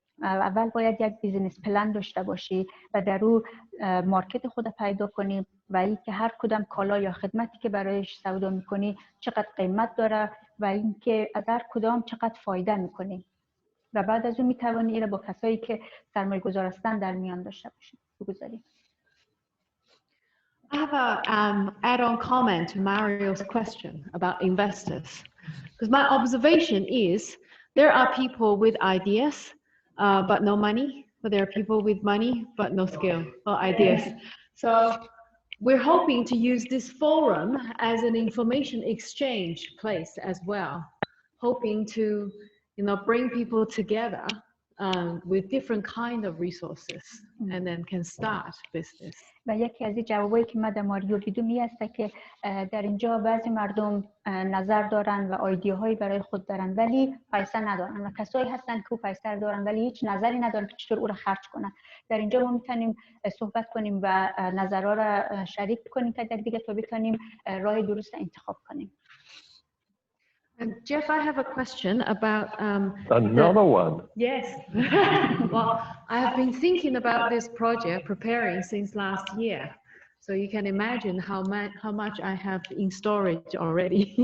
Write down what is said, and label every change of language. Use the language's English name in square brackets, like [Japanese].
[Persian] اول باید یک بیزنس پلن داشته باشی و در او مارکت خود پیدا کنی و اینکه هر کدام کالا یا خدمتی که برایش سودا میکنی چقدر قیمت داره و اینکه از هر کدام چقدر فایده میکنی و بعد از اون میتوانی اینو با کسایی که سرمایه گذار هستن در میان داشته باشی. بگذاری. [English] I have an add-on comment to Mario's question about investors, because my observation is there are people with ideas but no money, but there are people with money but no skill or ideas. So we're hoping to use this forum as an information exchange place as well, hoping to bring people together with different kind of resources and then can start business. [Persian] و یکی از این جوابایی که من در ماریو دیدم این است که در اینجا بعضی مردم نظر دارن و ایده‌هایی برای خود دارن ولی پیسه ندارن و کسایی هستن که پیسه دارن ولی هیچ نظری ندارن که چطور او را خرج کنن. در اینجا ما میتونیم صحبت کنیم و نظرها را شریک کنیم که دیگه تا بتونیم راه درست انتخاب کنیم. [English] And Geoff, I have a question about another one. Yes. Well, I have been thinking about this project, preparing since last year. So you can imagine how much I have in storage already.